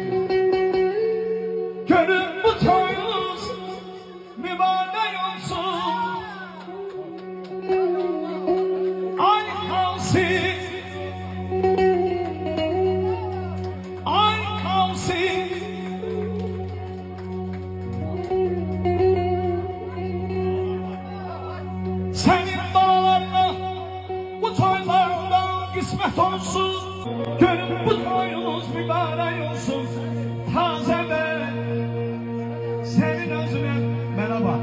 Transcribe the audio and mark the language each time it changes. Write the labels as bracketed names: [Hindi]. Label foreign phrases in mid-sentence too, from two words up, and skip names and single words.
[Azerbaijani] Gönül bu toyunuz mübarək olsun. Ay Hasil, ay Hasil. [Turkish] Senin bağlarına bu toylardan kısmet olsun. [Azerbaijani] Gönül bu toyunuz mübarək olsun. [Turkish] Taze bey, senin özüne bana bak.